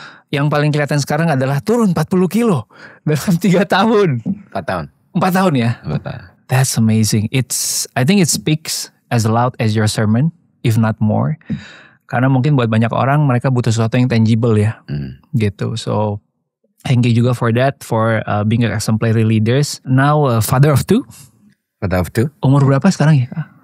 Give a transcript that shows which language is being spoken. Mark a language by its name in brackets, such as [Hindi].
[Indonesian] Yang paling kelihatan sekarang adalah turun 40 kilo dalam 3 tahun. 4 tahun. 4 tahun ya? 4 tahun. [English] That's amazing. I think it speaks as loud as your sermon, if not more. [Indonesian] Karena mungkin buat banyak orang mereka butuh sesuatu yang tangible ya. Gitu. [English] So thank you [Indonesian] juga [English] for that, for being exemplary leaders. Now father of 2. Father of 2. [Indonesian] Umur berapa sekarang ya Kak?